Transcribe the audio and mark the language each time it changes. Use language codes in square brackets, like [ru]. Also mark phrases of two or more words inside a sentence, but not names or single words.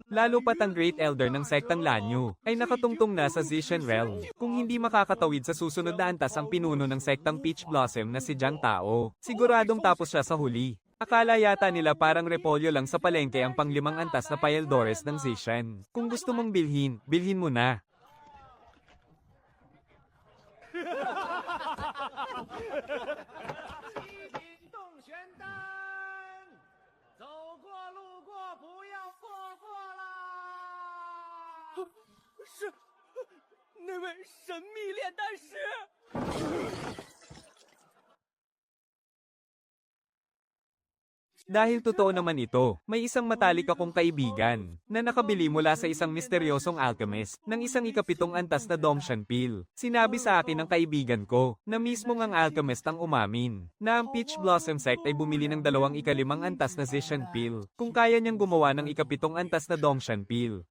[tl] Lalo pat ang Great Elder ng sektang Lanyo ay nakatungtong na sa Zishan Realm. Kung hindi makakatawid sa susunod na antas ang pinuno ng sektang Peach Blossom na si Jiang Tao, siguradong tapos siya sa huli. Akala yata nila parang repolyo lang sa palengke ang panglimang antas na payeldores ng Zishan. Kung gusto mong bilhin, bilhin mo na. [zh] 动玄丹，走过路过不要错过啦！是那位神秘炼丹师。 [tl] Dahil totoo naman ito, may isang matalik akong kaibigan na nakabili mula sa isang misteryosong alchemist ng isang ikapitong antas na Domshan Pill. Sinabi sa akin ng kaibigan ko na mismong ang alchemist ang umamin na ang Peach Blossom Sect ay bumili ng 2 ikalimang antas na Zishan Pill kung kaya niyang gumawa ng ikapitong antas na Domshan Pill.